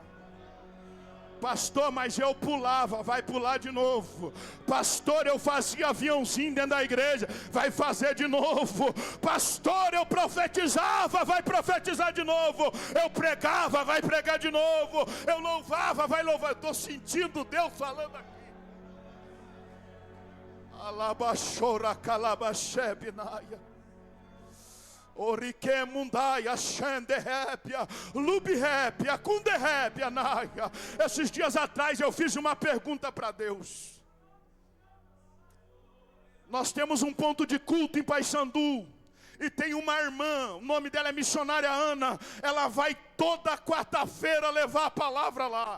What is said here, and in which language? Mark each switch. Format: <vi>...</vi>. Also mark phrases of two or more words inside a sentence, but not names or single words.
<pt>Pastor, mas eu pulava, vai pular de novo. Pastor, eu fazia aviãozinho dentro da igreja, vai fazer de novo. Pastor, eu profetizava, vai profetizar de novo. Eu pregava, vai pregar de novo. Eu louvava, vai louvar. Estou sentindo Deus falando aqui. Alabashora calabashebinaia. Orique mundaia, xenderrépia, lubirrépia, cunderrépia, naia. Esses dias atrás eu fiz uma pergunta para Deus. Nós temos um ponto de culto em Paissandu. E tem uma irmã, o nome dela é missionária Ana. Ela vai toda quarta-feira levar a palavra lá.</pt>